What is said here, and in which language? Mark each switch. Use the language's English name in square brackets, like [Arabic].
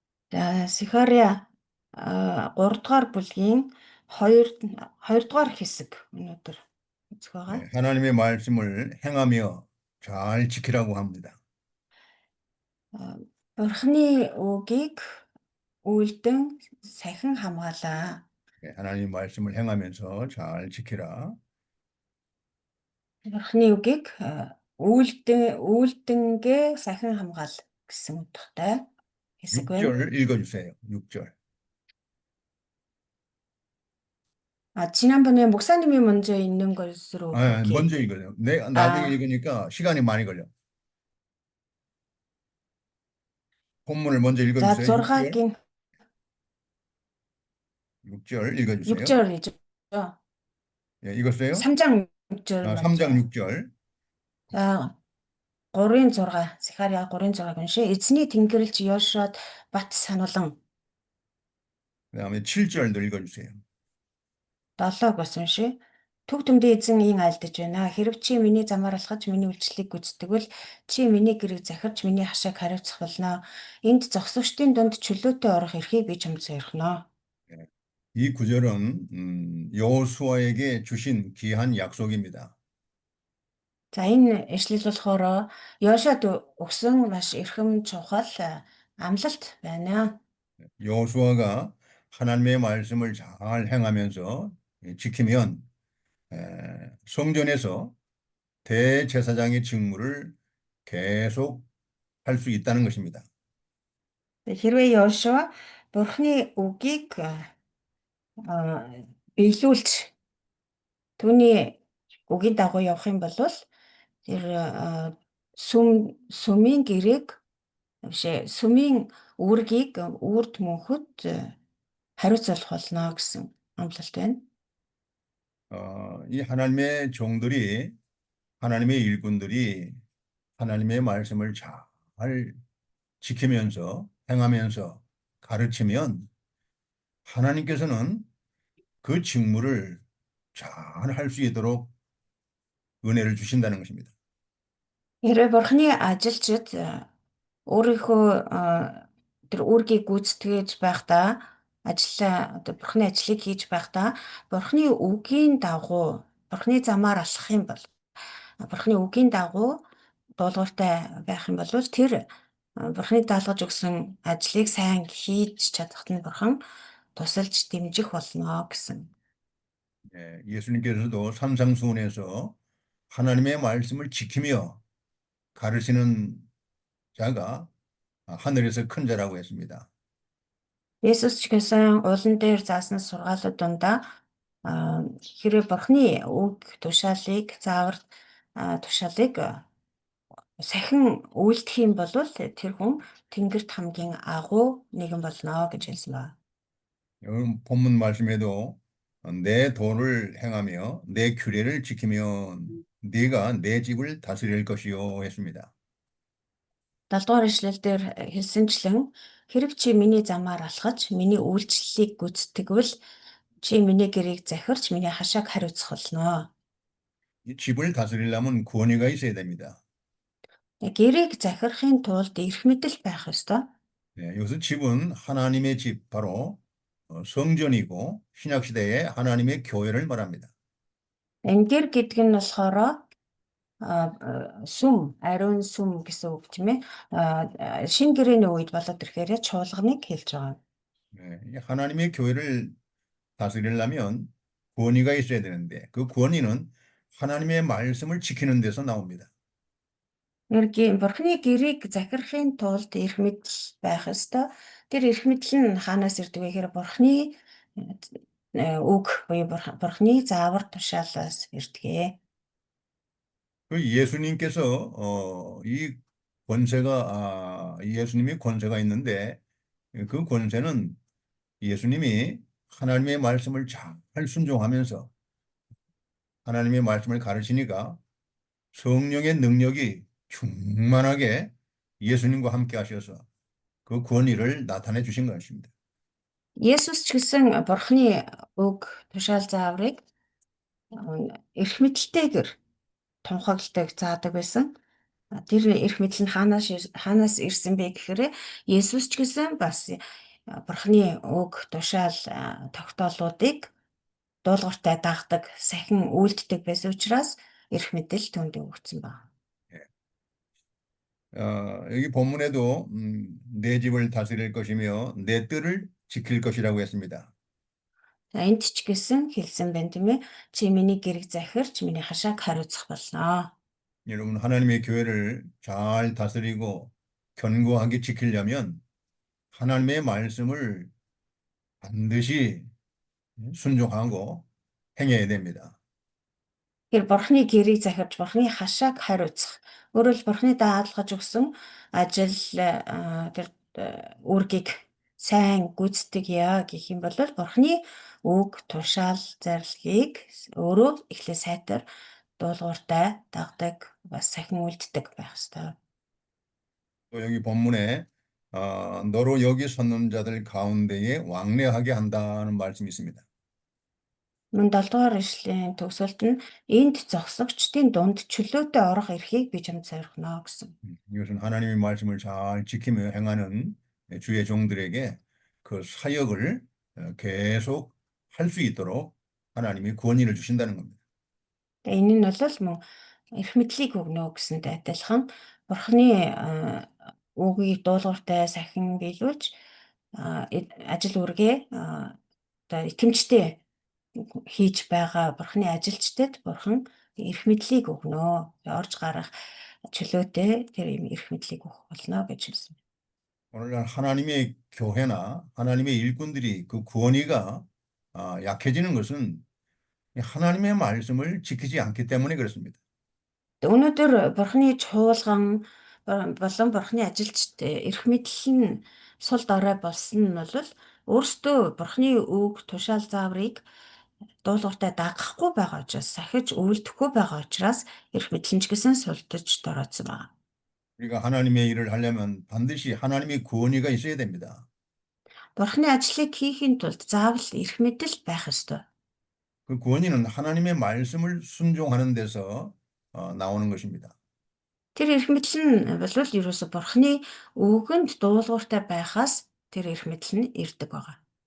[Mongolian] За Сихария 3 дугаар бүлгийн 2 дугаар хэсэг өнөөдөр үзэх байгаа. [Korean] 네, 하나님의 말씀을 행하며 잘 지키라고 합니다. [Mongolian] Бурхны үгийг үйлдэн сахин хамгаалаа. [Korean] 네, 하나님 말씀을 행하면서 잘 지키라. [Mongolian] Бурхны үгийг үйлдэнгээ сахин хамгаал гэсэн утгатай хэсэг байна. [Korean] 6절 읽어주세요. 6절. 지난번에 목사님이 먼저 읽는 것으로 그렇게. 먼저 읽어요. 내가 나중에 읽으니까 시간이 많이 걸려. 본문을 먼저 자, 읽어주세요. [Mongolian] 6гийн [Korean] 6절 읽어주세요. 6절이죠. 예, 읽었어요? 3장 6절 3장 6절. 자, [Mongolian] 3-6 Сихария 3-6 уншия. Эзний тэнгэрлэгч Йошуад бат сануулan. [Korean] 그다음에 7절도 읽어주세요. [Mongolian] 7-г бас уншия. Төг төмдийн эзэн ийн айлдаж байна. Хэрв чи миний замаар алхаж миний үйлчлэлийг гүйцэтгэвэл чи миний гэрийг захирч миний хашааг хариуцах болно. Энд зогсогчдын дунд чөлөөтэй орох эрхийг би чамд сойрхоно. [Korean] 이 구절은 여호수아에게 주신 귀한 약속입니다. [Mongolian] За энэ ишлэл болохоор Йошуад өгсөн маш эрхэм чухал амлалт байна. [Korean] 여호수아가 하나님의 말씀을 잘 행하면서 지키면 성전에서 대제사장의 직무를 계속 할 수 있다는 것입니다. [Mongolian] Хэрвээ Йошуа Бурхны үгийг биелүүлж түүний үгийн дагуу явах юм бол тэр сүмийн гэрээг сүмийн үүргийг үрд мөнхөд хариуцлах болно гэсэн амлалт байна. [Korean] 이 하나님의 종들이 하나님의 일꾼들이 하나님의 말씀을 잘 지키면서 행하면서 가르치면 하나님께서는 그 직무를 잘 할 수 있도록 은혜를 주신다는 것입니다. [Mongolian] Хэрвээ Бурхны ажилчид өөрийнхөө тэр үүргийг гүйцэтгэж байхдаа Бурхны ажлыг хийж байхдаа Бурхны үгийн дагуу Бурхны замаар алхах юм бол Бурхны үгийн дагуу дуулууртай байх юм бол тэр Бурхны даалгаж өгсөн ажлыг сайн хийж чадахт нь Бурхан тусалж дэмжих болно гэсэн. [Korean] 예수님께서도 산상수훈에서 하나님의 말씀을 지키며 가르치는 자가 하늘에서 큰 자라고 했습니다. [Mongolian] Есүс ч гэсэн улан дээр заасан сургаалууд дундаа хэрэг Бурхны үг тушаалыг заавар тушаалыг сахин үйлдэх юм бол тэр хүн Тэнгэрт хамгийн агуу нэгэн болно гэж хэлсэн байна. [Korean] 본문 말씀에도 내 도를 행하며 내 규례를 지키면 네가 내 집을 다스릴 것이요 했습니다. [Mongolian] 7-р ишлэлдэр хэлсэнчлэн хэрэг чи миний замаар алхаж миний үйлчлэлийг гүйцэтгвэл Чи миний гэрээг захирч миний хашааг хариуцах болно. [Korean] 이 집을 다스리려면 권위가 있어야 됩니다. [Mongolian] Гэрээг захирахын тулд эрх мэдэл байх ёстой. [Korean] 여기서 집은 하나님의 집, 바로 성전이고 신약 시대에 하나님의 교회를 말합니다. [Mongolian] Энэ гэр гэдэг нь болохоор сүм, ариун сүм гэсэн үг тийм ээ. Шинэ гэрээний үед болоод ирэхээр чуулганыг хэлж байгаа. [Korean] 이 하나님의 교회를 다스리려면 권위가 있어야 되는데 그 권위는 하나님의 말씀을 지키는 데서 나옵니다. [Mongolian] Бурхны гэрээг захирахын тулд эрх мэдэл байх ёстой. Тэр эрх мэдэл нь хаанаас ирдэг вэ гэхээр Бурхны үг буюу Бурхны заавар тушаалаас ирдэг. [Korean] 그 예수님께서 이 권세가 예수님이 권세가 있는데 그 권세는 예수님이 하나님의 말씀을 잘 순종하면서 하나님의 말씀을 가르치니까 성령의 능력이 충만하게 예수님과 함께 하셔서 그 권위를 나타내 주신 것입니다. [Mongolian] Есүс ч гэсэн Бурхны үг тушаал зааврыг эрх мэдэлтэйгээр тунхагладаг заадаг байсан. Тэр эрх мэдэл нь хаанаас ирсэн бэ гэхээр Есүс ч гэсэн бас Бурхны үг тушаал тогтоолуудыг дуулууртай дагдаг, сахин үйлддэг байсан учраас эрх мэдэл түүнд өгөгдсөн байна. [Korean] 여기 본문에도 내 집을 다스릴 것이며 내 뜰을 지킬 것이라고 했습니다. [Mongolian] За энд ч гэсэн хэлсэн байна тийм ээ. Чи миний гэрэг захирч миний хашааг хариуцах болно. [Korean] 여러분, 하나님의 교회를 잘 다스리고 견고하게 지키려면 하나님의 말씀을 반드시 순종하고 행해야 됩니다. [Mongolian] Тэр Бурхны гэрийг захирч Бурхны хашааг хариуцах. Өөрөөр хэл Бурхны даатгаж өгсөн ажил тэр үүргийг сайн гүйцэтгэе гэх юм бол Бурхны үг, тушаал, зарилгыг өөрөө эхлээ сайтар дуулууртай дагдаг, бас сахин үлддэг байх ёстой. [Korean] 또 여기 본문에 너로 여기 섰는 자들 가운데에 왕래하게 한다는 말씀이 있습니다. [Mongolian] Мөн 7 дугаар ишлэлийн төгсөлд нь энд зогсогчдын дунд чөлөөтэй орох эрхийг би чамд зоригно гэсэн. [Korean] 이것은 하나님의 말씀을 잘 지키며 행하는 주의 종들에게 그 사역을 계속 할 수 있도록 하나님이 권위를 주신다는 겁니다. [Mongolian] Тэгээ энэ нь бол мөн эрх мэдлийг өгнө гэсэнтэй адилхан Бурхны үгийг дуулууртай сахин биелүүлж ажил үргээ одоо итгэмжтэй хийж байгаа Бурхны ажилчдад Бурхан эрх мэдлийг өгнө. Орж гарах чөлөөтэй тэр юм эрх мэдлийг өгөх болно гэж хэлсэн. [Korean] 오늘날 하나님의 교회나 하나님의 일꾼들이 그 권위가 약해지는 것은 하나님의 말씀을 지키지 않기 때문에 그렇습니다. [Mongolian] Өнөөдөр Бурхны чуулган болон Бурхны ажилчид эрх мэдэл нь сул дорой болсон нь бол өөрсдөө Бурхны үг, тушаал зааврыг дуулууртай дагахгүй байгаа учраас, сахиж үйлдэхгүй байгаа учраас эрх мэдэл нь ч гэсэн сулдаж дороодсон байна. [Korean] 우리가 하나님의 일을 하려면 반드시 하나님의 권위가 있어야 됩니다. [Mongolian] Бурхны ажлыг хийхин тулд заавал эрх мэдэл байх ёстой. [Korean] 그 권위는 하나님의 말씀을 순종하는 데서 나오는 것입니다. [Mongolian] Тэр эрх мэдэл нь бол ерөөсө Бурхны үгэнд дуулууртай байхаас тэр эрх мэдэл нь ирдэг байгаа.